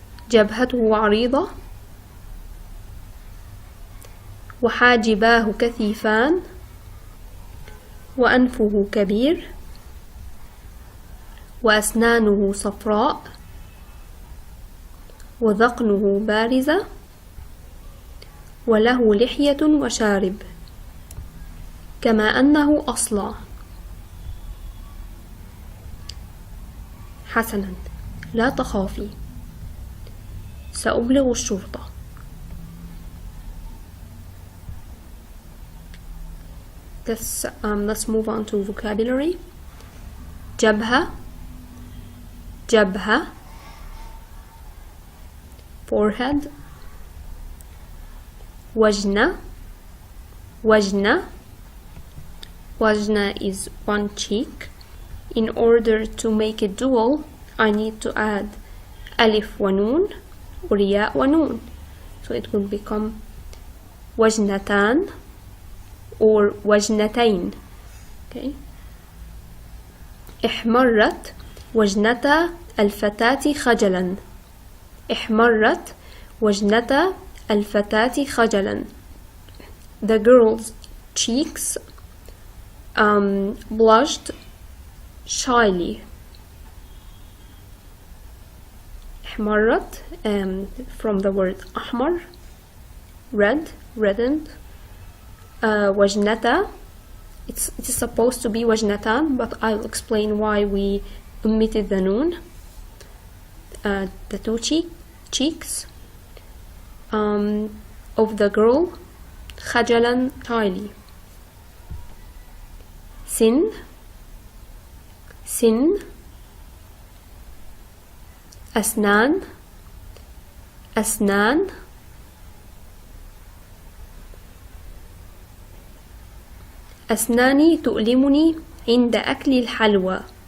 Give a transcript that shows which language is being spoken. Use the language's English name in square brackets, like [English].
[Arabic] جبهته عريضة وحاجباه كثيفان وأنفه كبير وأسنانه صفراء وذقنه بارزة وله لحية وشارب كما أنه أصلع. حسنا، لا تخافي، سأبلغ الشرطة. [English] Let's move on to vocabulary. [Arabic] جبهة جبهة [English] forehead. [Arabic] وجنة وجنة وجنة [English] is one cheek. In order to make it dual, I need to add [Arabic] ألف ونون ورياء ونون, [English] so it will become وجنتان or وجنتين. Okay. [Arabic] احمرت وجنتا الفتاة خجلا. احمرت وجنتا الفتاة خجلا. [English] The girl's cheeks blushed shyly. احمرت from the word أحمر, red, reddened. وجنتا, it is supposed to be وجنتان, but I'll explain why we omitted the noon. The two cheeks of the girl خجلا shyly. [Arabic] سن سن أسنان أسنان أسناني تؤلمني عند أكل الحلوى.